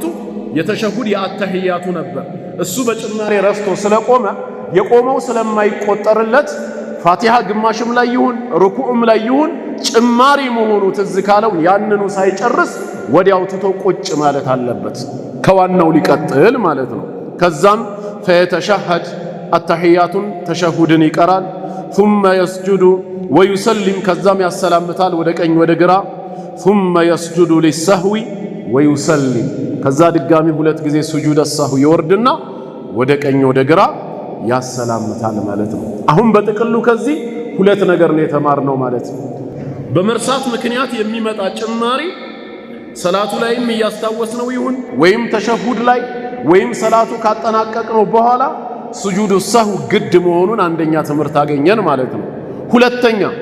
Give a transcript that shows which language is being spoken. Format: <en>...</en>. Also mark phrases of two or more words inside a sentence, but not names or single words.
<am>የተሸሁድ የአተህያቱ ነበር። እሱ በጭማሬ ረስቶ ስለቆመ የቆመው ስለማይቆጠርለት ፋቲሃ ግማሽም ላይ ይሁን ሩኩዕም ላይ ይሁን ጭማሪ መሆኑ ትዝ ካለው ያንኑ ሳይጨርስ ወዲያው ትቶ ቁጭ ማለት አለበት። ከዋናው ሊቀጥል ማለት ነው። ከዛም</am> <ar>فيتشهد التحيات</ar> <am>ተሸሁድን ይቀራል።</am> <ar>ثم يسجد ويسلم</ar> <am>ከዛም ያሰላምታል ወደ ቀኝ ወደ ግራ።</am> <ar>ثم يسجد للسهو ويسلم</ar> <am>ከዛ ድጋሚ ሁለት ጊዜ</am> <ar>سجود سهو</ar> <am>ይወርድና ወደ ቀኝ ወደ ግራ ያሰላምታል ማለት ነው። አሁን በጥቅሉ ከዚህ ሁለት ነገር ነው የተማርነው ማለት ነው። በመርሳት ምክንያት የሚመጣ ጭማሪ ሰላቱ ላይም እያስታወስነው ይሁን ወይም ተሸሁድ ላይ ወይም ሰላቱ ካጠናቀቅነው በኋላ</am> <ar>سجود سهو</ar> <am>ግድ መሆኑን አንደኛ ትምህርት አገኘን ማለት ነው። ሁለተኛ</am>